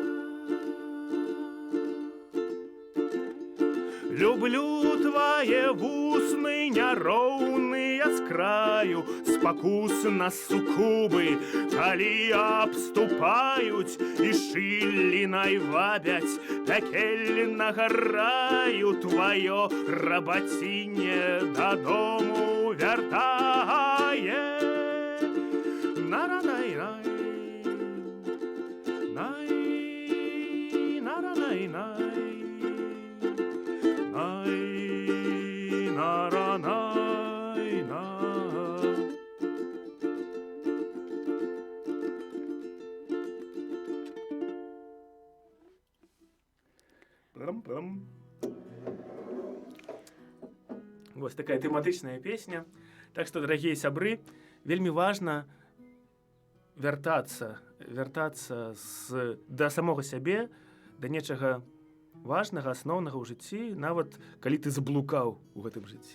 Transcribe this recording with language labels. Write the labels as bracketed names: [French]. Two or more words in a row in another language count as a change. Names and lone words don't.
[Belarusian] Люблю твае вусны няроўныя з краю, спакусна сукубы, калі абступаюць і шылінай вабяць пякельнага раю. Тваё рабацінне дадому вяртае. Нара-най-най, най, нара-най-най. Най, нара, най, най. Пам-пам. Вось такая тэматычная песня. Так што, дарагія сябры, вельмі важна вяртацца да самога сябе, да нечага важнага, асноўнага ў жыцці, нават калі ты заблукаў у гэтым жыцці.